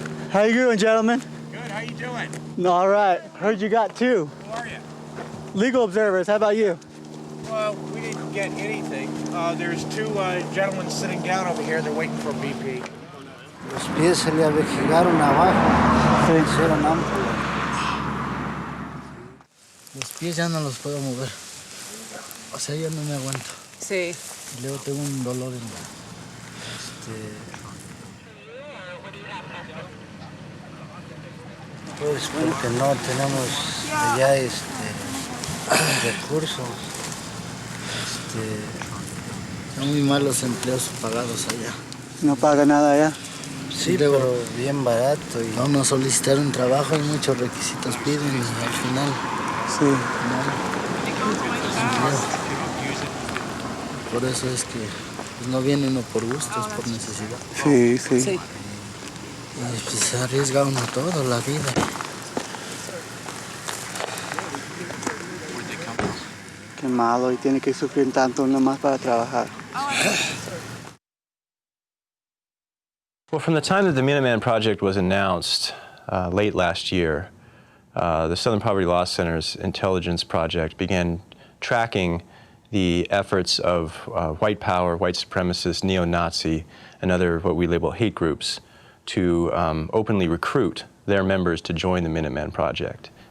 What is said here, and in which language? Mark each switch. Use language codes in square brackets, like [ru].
[en] How you doing, gentlemen? Good, how you doing? All right. Heard you got two. Who are you? Legal observers. How about you? Well, we didn't get anything. There's two gentlemen sitting down over here. They're waiting for BP. [es] Los pies se le avejigaron abajo. Se hicieron amplios. Los pies ya no los puedo mover. O sea, ya no me aguanto. Sí. Y luego tengo un dolor en Pues porque no tenemos allá recursos. Son muy malos empleos pagados allá. No paga nada allá. Sí, pero bien barato. Y no solicitaron trabajo y muchos requisitos piden y al final. Sí. Por eso es que pues, no viene uno por gusto, es por necesidad. Sí, sí. Y pues se arriesga uno todo, la vida. Qué malo, y tiene que sufrir tanto nomás para trabajar. [en] Well, from the time that the Minuteman Project was announced late last year, the Southern Poverty Law Center's intelligence project began tracking the efforts of white power, white supremacist, neo-Nazi, and other what we label hate groups to openly recruit their members to join the Minuteman Project.